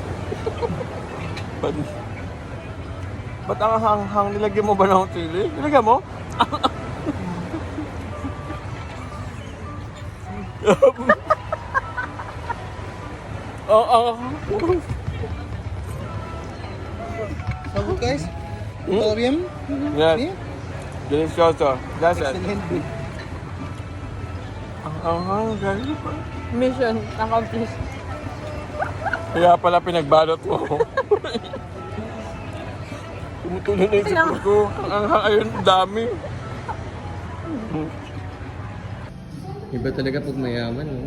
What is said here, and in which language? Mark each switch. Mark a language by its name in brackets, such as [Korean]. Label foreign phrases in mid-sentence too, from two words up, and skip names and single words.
[Filipino] Ba't ang hanghang? Nilagyan mo ba ng chili? Nilagyan mo? Oo. [English] So guys, [Spanish] todo bien? [English] Yes. [Spanish] Bien? Delicioso. [English] That's it. [Spanish] Excelente. [Filipino] Ang anghang, galing pa. [English] Mission accomplished. [Filipino] Kaya pala pinagbalot mo. Tumutulo na yung sipon ko. Ang anghang, ayun, dami. Iba talaga pag mayaman, no?